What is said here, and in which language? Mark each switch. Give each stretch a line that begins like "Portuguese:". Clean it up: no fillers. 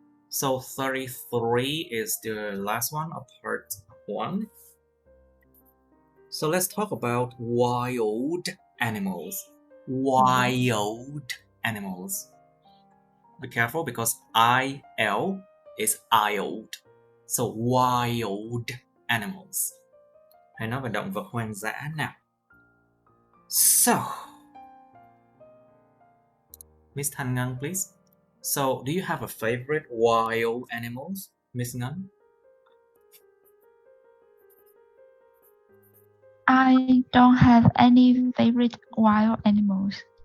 English: So 33 is the last one of part 1. So let's talk about wild animals. Wild animals. Be careful because IL is ild. So wild animals.
Vietnamese: Hãy nói về động vật hoang dã nào.
English: So, Miss Thanh Ngân, please. So, do you have a favorite wild animals, Miss Ngân? I don't have any favorite wild animals.